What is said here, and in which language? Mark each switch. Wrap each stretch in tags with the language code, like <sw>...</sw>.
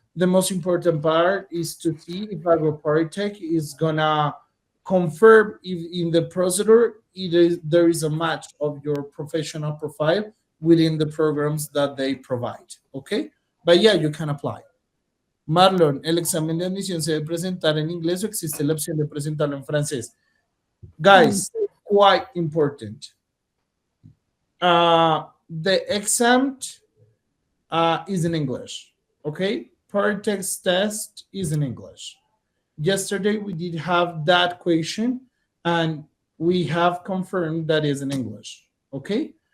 <en>The most important part is to see if AgroParisTech is gonna confirm if in the procedure there is a match of your professional profile within the programs that they provide. Okay, but yeah, you can apply.</en> <es>Marlon, ¿el examen de admisión se debe presentar en inglés o existe la opción de presentarlo en francés?</es> <en>Guys, quite important. The exam is in English, okay? Paritex test is in English. Yesterday we did have that question and we have confirmed that is in English, okay?</en>